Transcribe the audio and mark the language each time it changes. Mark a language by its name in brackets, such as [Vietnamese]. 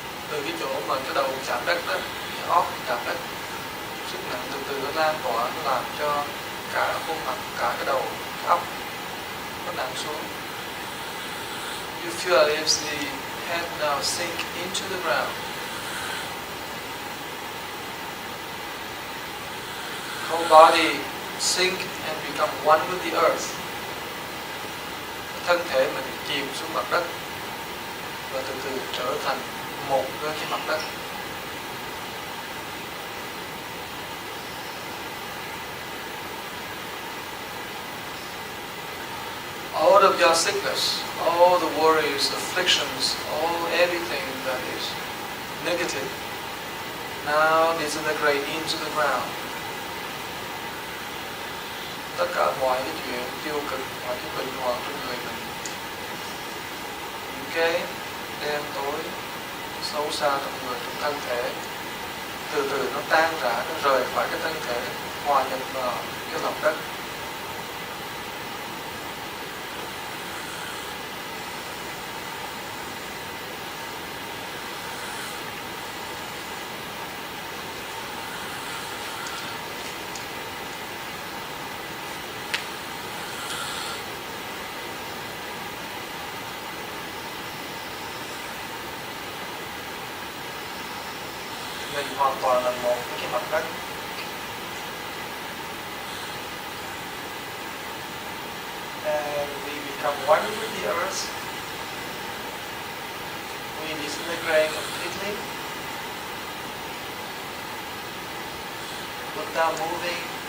[Vietnamese] Từ cái chỗ mà cái đầu chạm đất đó, cái óc chạm đất, sức nặng từ từ nó lan tỏa, nó làm cho cả khuôn mặt, cả cái đầu, cái óc nó nặng xuống. [English] You feel as if the head now sink into the ground. Whole body sink and become one with the earth. [Vietnamese] Thân thể mình chìm xuống mặt đất và từ từ trở thành một với cái mặt đất. [English] All of your sickness, all the worries, afflictions, everything that is negative now disintegrate into the ground. [Vietnamese] Tất cả mọi cái chuyện tiêu cực, mọi cái bệnh hoạn trong người mình, những cái đen tối xấu xa trong người, trong thân thể, từ từ nó tan rã, nó rời khỏi cái thân thể, hòa nhập vào cái lòng đất. Mình hoàn toàn là một với cái mặt đất. [English] And we become one with the earth. We disintegrate completely without moving.